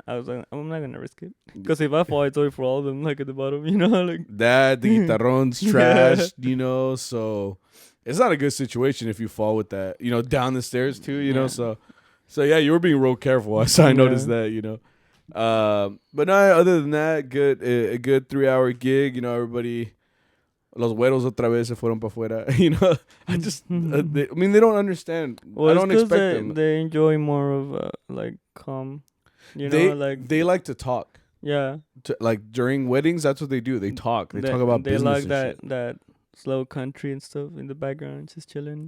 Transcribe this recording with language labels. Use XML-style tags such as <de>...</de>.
<en>I was like, I'm not gonna risk it. Because if I fall, it's only for all of them, like at the bottom, like that, the guitarrón's trashed, so it's not a good situation if you fall with that, down the stairs too, so So yeah, you were being real careful. So I noticed that, But no, other than that, a good 3-hour gig.</en> <es>Everybody, los güeros otra vez se fueron para afuera.</es> <en>I just, they don't understand. Well, I don't expect them. They enjoy more of calm. They like to talk. Yeah. Like during weddings, that's what they do. They talk. They talk about business. They like that slow country and stuff in the background, just chilling.</en>